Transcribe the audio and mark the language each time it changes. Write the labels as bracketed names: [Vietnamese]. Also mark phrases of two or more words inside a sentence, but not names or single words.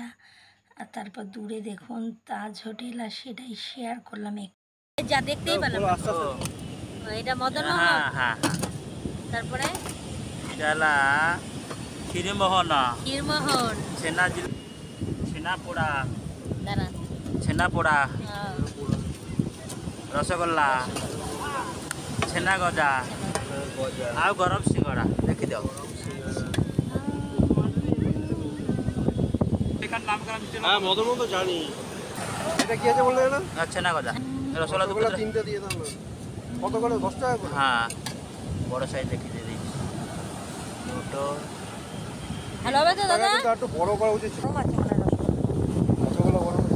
[Bangla] আর তারপর দূরে দেখুন তাজ হোটেল, আর সেটাই শেয়ার করলাম। যা দেখতেই পেলাম এটা মদন হ্যাঁ হ্যাঁ তারপরে त्याला ক্ষীরমোহন ক্ষীরমোহন, [Odia] ଛେନାପୋଡ଼ା [Bangla] দাঁড়া [Odia] ଛେନାପୋଡ଼ା ରସଗୋଲା ଛେନା ଗଜା ଆଉ ଗରମ ସିଙ୍ଗଡ଼ା ଦେଖିଦିଅ। [Bangla] হ্যাঁ মদন তো জানি। এটা কি আছে বললে না? ଛେନା ଗଜା রসগোল্লা দু রসগোল্লা 3টে দিয়ে দাও না। কত করে? 10 টাকা করে? হ্যাঁ বড় সাইজ দেখি দিয়ে দিচ্ছি দুটো। ভালো হবে তো দাদা? এটা একটু বড় করা উচিত ছিল। রসগোল্লা বড় হয়েছে।